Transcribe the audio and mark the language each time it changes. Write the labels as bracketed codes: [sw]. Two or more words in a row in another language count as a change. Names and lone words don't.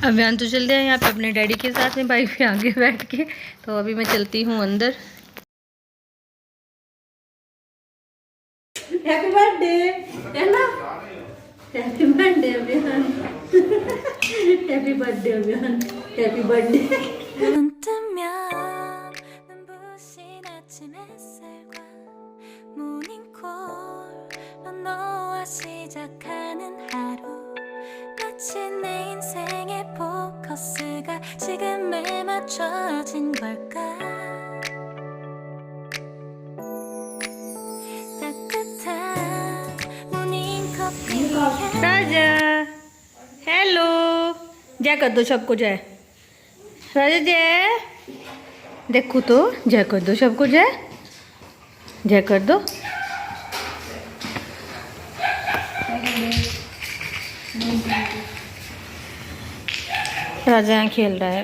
[hi] अभियान तो चल रहे हैं यहाँ पे अपने डैडी के साथ में बाइक पे आगे बैठ के। तो अभी मैं चलती हूँ अंदर। [en] Happy birthday [hi] है ना, [en] Happy birthday Abhiyan, happy birthday Abhiyan, happy birthday. [ko] 아침 햇살과 모닝콜로 너와 시작하는 하루, 마치 내 인생의 포커스가 지금에 맞춰진 걸까. 따뜻한 모닝커피. [hi] राजा हेलो, जय कर दो सबको जय। राजा जय, देखो तो जय कर दो सबको, जय जय कर दो। राजा यहाँ खेल रहा है।